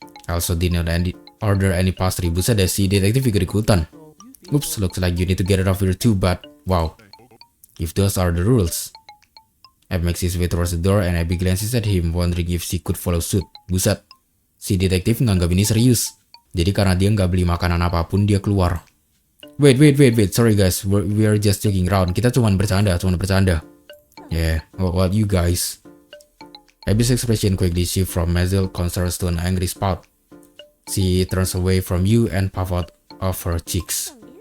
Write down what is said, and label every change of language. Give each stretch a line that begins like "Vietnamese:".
English: I also did not order any pastry.
Indonesian: Buset deh, si detektif ikut ikutan.
English: Oops, looks like you need to get it off here too, but wow. If those are the rules. Ab makes his way towards the door and Abby glances at him, wondering if she could follow suit.
Indonesian: Buset, si detektif nganggap ini serius. Jadi karena dia nggak beli makanan apapun, dia keluar.
English: Wait. Sorry guys, we are just joking around.
Indonesian: Kita cuma bercanda.
English: Yeah, what you guys? Abby's expression quickly shifts from muzzled concern to an angry spout. She turns away from you and puffs out of her cheeks.